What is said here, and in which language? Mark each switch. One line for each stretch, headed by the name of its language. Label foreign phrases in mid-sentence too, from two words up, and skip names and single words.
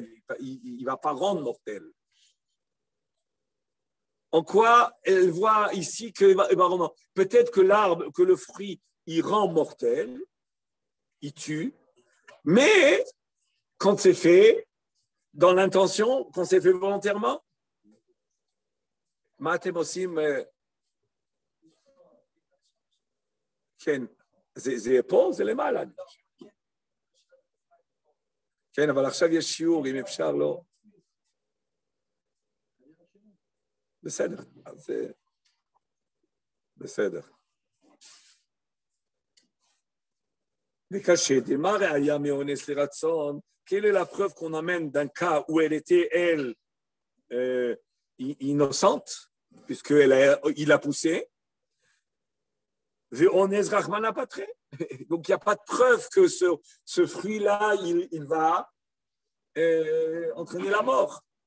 French: Il ne va pas rendre mortel. En quoi elle voit ici que peut-être que l'arbre, que le fruit, il rend mortel, il tue, mais quand c'est fait dans l'intention, quand c'est fait volontairement,
Hebrew: זה פה, זה למעלה. כן, אבל עכשיו יש שיעור, אם אפשר לא. בסדר, אז בסדר. וקשה, דמה ראיה מאונס לרצון,
French: quelle est la preuve qu'on amène d'un cas où elle était, elle, innocente, puisqu'il a poussé, donc il n'y a pas de preuve que ce fruit-là, il va entraîner la mort.